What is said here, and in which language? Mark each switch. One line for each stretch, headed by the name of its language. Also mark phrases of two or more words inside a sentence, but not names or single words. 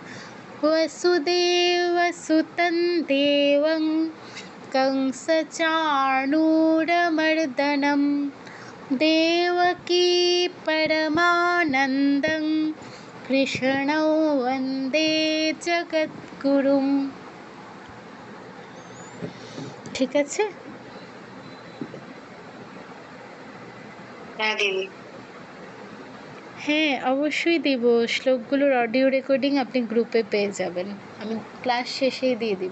Sanskrit: वसुदेवसुतं देवं कंसचाणूरमर्दनं देवकी परमानन्दं कृष्णं वन्दे जगद्गुरुं।
Bangla: ঠিক আছে? হ্যাঁ দিদি। হ্যাঁ, অবশ্যই দিব। শ্লোকগুলোর অডিও রেকর্ডিং আপনি গ্রুপে পেয়ে যাবেন, আমি ক্লাস শেষেই দিয়ে দিব।